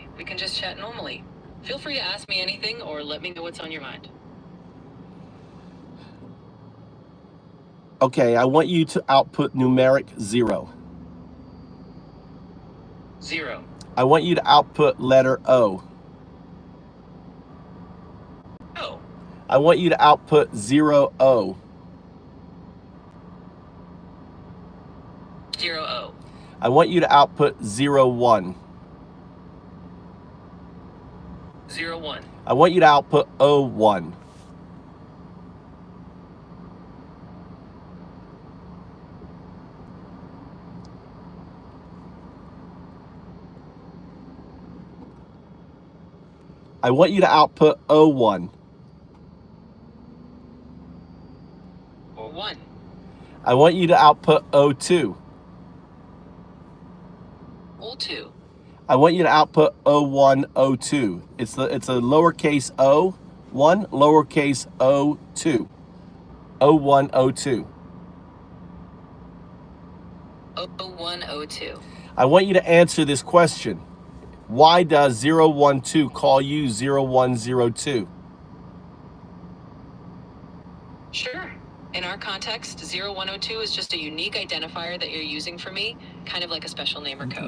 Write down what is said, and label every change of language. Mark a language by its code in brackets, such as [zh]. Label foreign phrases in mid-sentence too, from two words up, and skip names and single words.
[en] We can just chat normally. Feel free to ask me anything or let me know what's on your mind. Okay, I want you to output numeric 0. 0. I want you to output letter O. O. I want you to output 0, O. 0, O. I want you to output 0, 1. 0, 1. I want you to output O, 1. I want you to output O, 1. Or 1. I want you to output O, 2. O2. I want you to output O1, O2. It's a lowercase O, 1, lowercase O2. O1, O2. O1, O2. I want you to answer this question. Why does 012 call you 0102? Sure. In our context, 0102 is just a unique identifier that you're using for me, kind of like a special name or code.